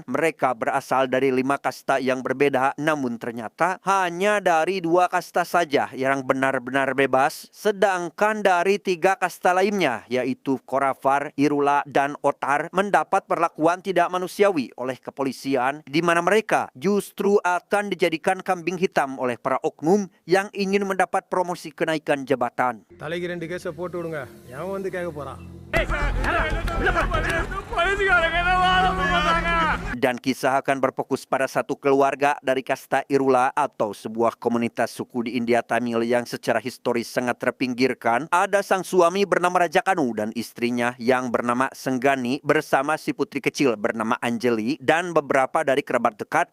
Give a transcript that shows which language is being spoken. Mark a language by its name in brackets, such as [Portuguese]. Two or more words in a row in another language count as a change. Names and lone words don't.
[Indonesian] Mereka berasal dari 5 kasta yang berbeda, namun ternyata hanya dari 2 kasta saja yang benar-benar bebas, sedangkan dari 3 kasta lainnya, yaitu Korafar, Irula, dan Otar, mendapat perlakuan tidak manusiawi oleh kepolisian, di mana mereka justru akan dijadikan kambing hitam oleh para oknum yang ingin mendapat promosi kenaikan jabatan. [Tamil] தலைக்கு 2 கேஸை போட்டு விடுங்க. எவன் வந்து கேட்க போறான்? [Indonesian] Dan kisah akan berfokus pada satu keluarga dari kasta Irula atau sebuah komunitas suku di India Tamil yang secara historis sangat terpinggirkan. Ada sang suami bernama Raja Kanu dan istrinya yang bernama Senggani bersama si putri kecil bernama Anjali dan beberapa dari kerabat dekat.